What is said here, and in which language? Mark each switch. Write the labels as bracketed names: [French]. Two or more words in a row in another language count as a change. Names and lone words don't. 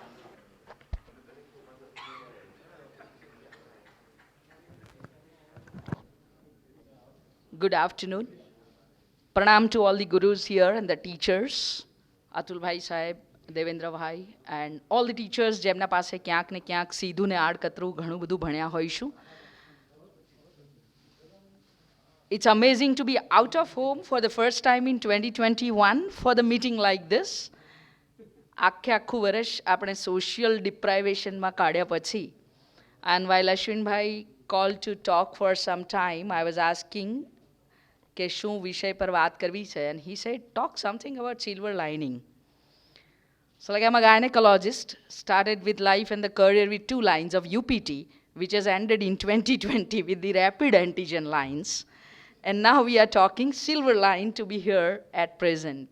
[English] Good afternoon. Pranam to all the gurus here and the teachers, Atul Bhai Sahib, Devendra Bhai, and all the teachers [Gujarati] જેમના પાસે ક્યાંક ને ક્યાંક સીધું ને આડકતરું ઘણું બધું ભણ્યા હોઈશું. [English] It's amazing to be out of home for the first time in 2021 for the meeting like this. [Gujarati] આખે આખું વર્ષ આપણે [English] social deprivation [Gujarati] માં કાઢ્યા પછી. [English] And while Ashwin Bhai called to talk for some time, I was asking [Gujarati] કે શું વિષય પર વાત કરવી છે, [English] and he said talk something about silver lining. So like I'm a gynecologist, started with life and the career with 2 lines of UPT, which has ended in 2020 with the rapid antigen lines. And now we are talking silver line to be here at present.